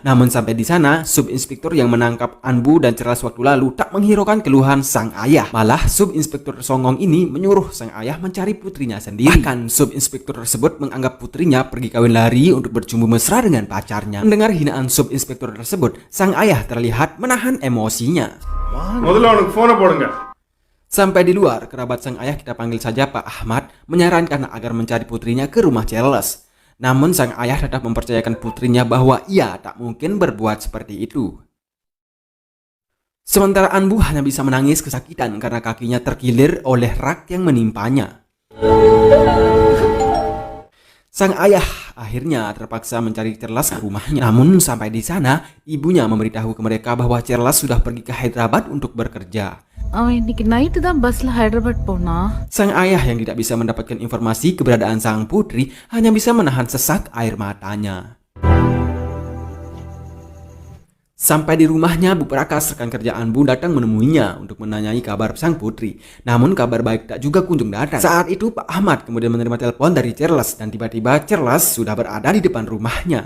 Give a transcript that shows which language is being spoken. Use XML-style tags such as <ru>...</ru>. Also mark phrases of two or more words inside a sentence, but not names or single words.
<id>Namun sampai di sana, subinspektur yang menangkap Anbu dan Charles waktu lalu tak menghiraukan keluhan sang ayah. Malah subinspektur songong ini menyuruh sang ayah mencari putrinya sendiri. Bahkan subinspektur tersebut menganggap putrinya pergi kawin lari untuk bercumbu mesra dengan pacarnya. Mendengar hinaan subinspektur tersebut, sang ayah terlihat menahan emosinya.</id> <ta>முதல்ல அவனுக்கு போனை போடுங்க.</ta> <id>Sampai di luar, kerabat sang ayah, kita panggil saja Pak Ahmad, menyarankan agar mencari putrinya ke rumah Charles. Namun sang ayah tetap mempercayakan putrinya bahwa ia tak mungkin berbuat seperti itu. Sementara Anbu hanya bisa menangis kesakitan karena kakinya terkilir oleh rak yang menimpanya. Sang ayah akhirnya terpaksa mencari Charles ke rumahnya. Namun sampai di sana, ibunya memberitahu ke mereka bahwa Charles sudah pergi ke Hyderabad untuk bekerja.</id> <ta>இன்னைக்கு நைட்டு தான் பஸ்ல ஹைதராபாத் போனா.</ta> <id>Sang ayah yang tidak bisa mendapatkan informasi keberadaan sang putri hanya bisa menahan sesak air matanya. Sampai di rumahnya, Bu Prakas, rekan kerja Anbu, datang menemuinya untuk menanyai kabar sang putri. Namun kabar baik tak juga kunjung datang. Saat itu Pak Ahmad kemudian menerima telepon dari Charles dan tiba-tiba Charles sudah berada di depan rumahnya.</id>